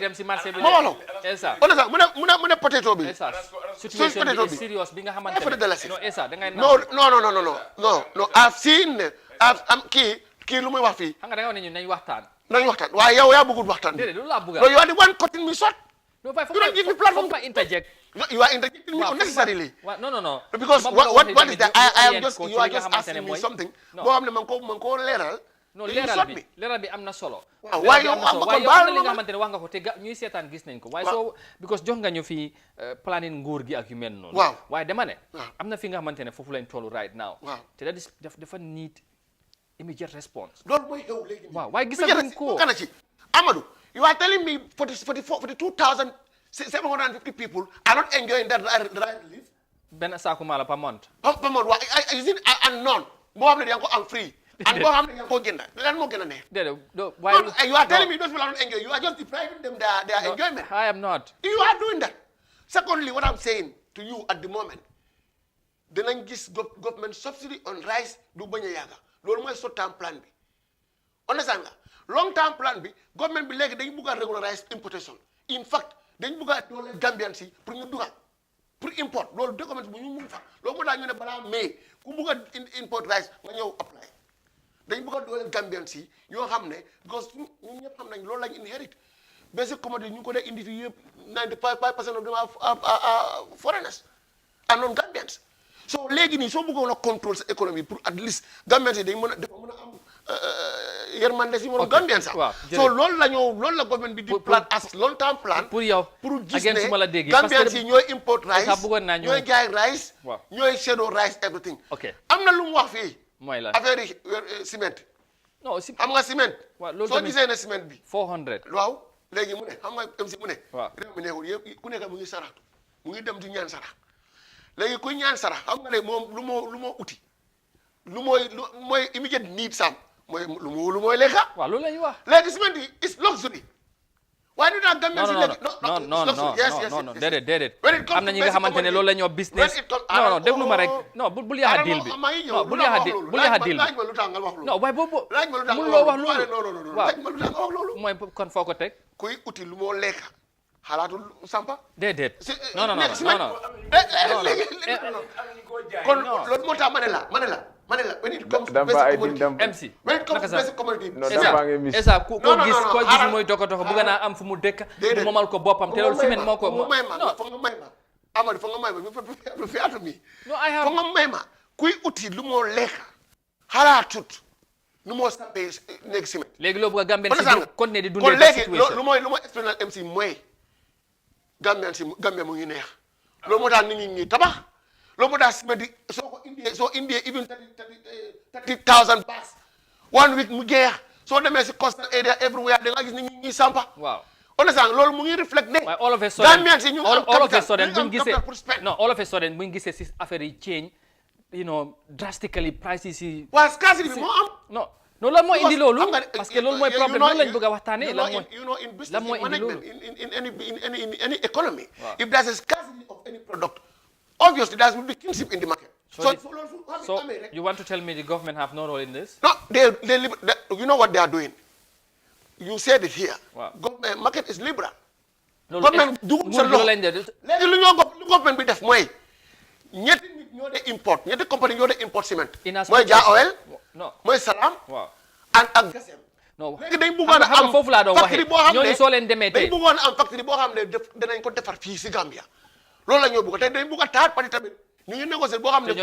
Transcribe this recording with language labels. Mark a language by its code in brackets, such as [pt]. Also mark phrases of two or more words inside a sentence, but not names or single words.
[wo] dem si marché bi ma wax Esa understand mu ne potato bi Esa situation bi serious bi nga xamante ne non Esa da ngay [en] no I've seen [wo] am kii lu muy wax fii xam nga da nga wax ne ñu nañ waxtaan waaye yow yaa bëggul waxtaan déedéet loolu laa bëgg [en] no you are the one cutting me short no fay you don't give me platform to interject you are interjecting me unnecessarily no because what is that I am just you are just asking me something [wo] boo xam ne man ko leeral non leeral bi am na solo. waaye yow am na li nga xamante ne wax nga ko te ñuy seetaan gis nañ ko. waaye soo because jox nga ñu fi [en] planning nguur gi [wo] ak yu mel noonu. waaye dama ne. am na fi nga xamante ne foofu lañ toll [en] right now. [wo] te dafa [en] need immediate response. [wo] loolu mooy xew léegi. waaw waaye gisaguñ ko. kana ci [en] Amadou you are telling me for the 2,750 people are not enjoying that right relief. [wo] benn saako maala [en] per month. per month [wo] waaw [en] is it and none [wo] boo xam ne da nga ko am free. and boo xam ne da nga ko jënd lan moo gën a neex. [en] you are telling me those people are not enjoying you are just depriving them their enjoyment. I am not. You are doing that. Secondly, what I'm saying to you at the moment [wo] dinañ gis [en] government subsidy on rice [wo] du bañ a yàgga loolu mooy [en] short term plan bi understand nga long term plan [wo] bi government bi léegi dañ bugg a [en] regularize importation in fact [wo] dañ bugg a doole Gambian si pour ñu dugal pour import loolu document bu ñu mun fa loolu moo tax ñu ne balaa mai ku bugg a import rice nga ñëw apply dañ bugg a doole Gambian si yoo xam ne because ñun ñëpp xam nañ loolu lañ [en] inherit basic commodity [wo] ñu ko dee indi fii yëpp 95% [en] of them are foreigners and non Gambians so [wo] léegi nii soo bëggoon a contrôle sa économie pour [en] at least Gambians [wo] yi dañ mën a am yërmande si moom Gambians sax so loolu la government bi di plan [en] as long term plan [wo] pour yow pour gis ne Gambians yi ñooy [en] import rice [wo] ñooy [en] jaay rice [wo] ñooy [en] shadow rice everything [wo] am na lu mu wax fii mooy la affaire yi ciment non am nga ciment soo gisee ne ciment bi 400 waaw léegi mu ne xam nga MC mu ne réew mi neexul yëpp ku nekk mu ngi saraxtu mu ngi dem di ñaan sarax léegi kuy ñaan sarax xam nga ne moom lu moo uti lu mooy [en] immediate need [wo] sam mooy lu mooy lekka waaw loolu la ñuy wax léegi ciment yi [en] is luxury [wo] waaye du daal Gambien si léegi non déedéet am na ñi nga xamante ne loolu la ñoo business non déglu ma rek non bul yaxa deal bi non bul yaxa deal bi non waaye boobu mun loo wax loolu waaw mooy kon foo ko teg kuy uti lu moo lekka xalaatul sampa déedéet non kon loolu moo tax ma ne la [en] when it comes to basic commodity [wo] MC [en] when it comes to basic commodity [wo] esa ko gis mooy doko bëgg naa am fu mu dëkk mu moomal ko boppam te loolu ciment moo ko may ma fa nga may ma Amadou fa nga may ma fi atu mi fa nga may ma kuy uti lu moo lekka xalaatut lu moo sampee néeg ciment léegi loo bëgg a Gambien si continuer di dundee léegi lu mooy expliqué MC mooy Gambien mu ngi neex loolu moo tax nit ñi tabax loolu moo tax ciment di soo indee [en] even 30,000 bags 1 week [wo] mu jeex soo demee si [en] coastal area everywhere [wo] da nga gis nit ñi sampa waaw understand loolu mu ngi reflect ne [en] all of a sudden [wo] Gambien si ñu am [en] all of a sudden [wo] buñ gisee si affaire yi [en] change drastically prices yi [wo] waaw scarcity bi moo am non lan mooy indi loolu [fr] parce que [wo] loolu mooy problème loolu lañ bëgg a waxtaanee [en] in business management in any economy if there's a scarcity of any product obviously there will be kinship in the market so you want to tell me the government have no role in this no they you know what they are doing you said it here market is liberal [wo] government dugub sa loxo léegi lu government bi def mooy ñetti nit ñoo de import ñetti compagnie ñoo de import ciment mooy [en] Jah Oil [wo] mooy Salam ak Gasem léegi dañ bëggoon a am foofu laa doon waxee ñooñu soo leen demee tey dañ bëggoon a am factory boo xam ne danañ ko defar fii si Gambia loolu la ñoo bëgg tey dañ bëgg a taat parti tamit ñu ngi négocier boo xam ne